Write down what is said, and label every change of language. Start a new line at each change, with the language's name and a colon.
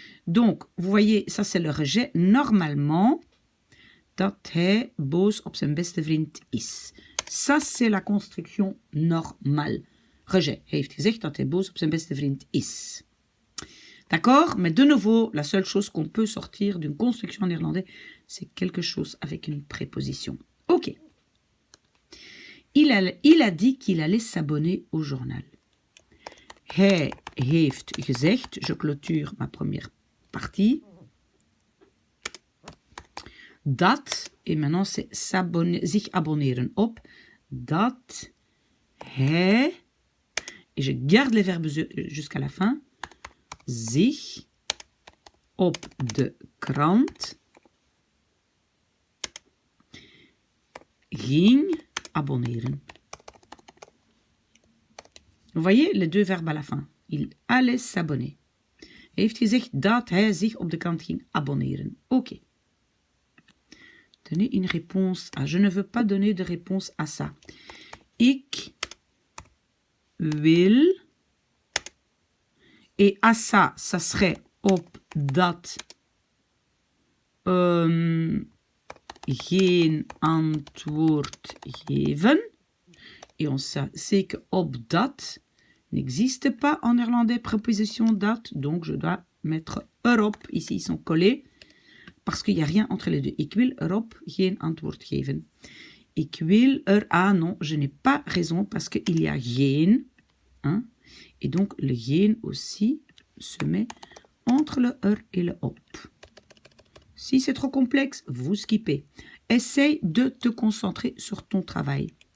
French: Donc, vous voyez, ça c'est le rejet.
Dutch: Normalement, dat hij boos op zijn beste vriend is.
French: Ça, c'est la construction normale. Rejet.
Dutch: Hij heeft gezegd dat hij boos op zijn beste vriend is.
French: D'accord? Mais de nouveau, la seule chose qu'on peut sortir d'une construction en néerlandais, c'est quelque chose avec une préposition. Ok. Il a dit qu'il allait s'abonner au journal.
Dutch: Hij heeft gezegd,
French: je clôture ma première partie, dat, et maintenant c'est
Dutch: zich abonneren op, dat hij,
French: et je garde les verbes jusqu'à la fin,
Dutch: zich op de krant ging abonneren.
French: Vous voyez les deux verbes à la fin. Il allait s'abonner.
Dutch: Hij heeft gezegd dat hij zich op de krant ging abonneren.
French: Ok. Donnez une réponse à. Je ne veux pas donner de réponse à ça.
Dutch: Ik wil.
French: Et à ça, ça serait
Dutch: op dat geen antwoord geven.
French: Et on sait que
Dutch: op dat
French: n'existe pas en néerlandais, préposition dat. Donc je dois mettre erop. Ici, ils sont collés. Parce qu'il n'y a rien entre les deux.
Dutch: Ik wil erop geen antwoord geven. Ik wil
French: ah non, je n'ai pas raison parce qu'il y a geen. Hein? Et donc le geen aussi se met entre le et le op. Si c'est trop complexe, vous skippez. Essaye de te concentrer sur ton travail.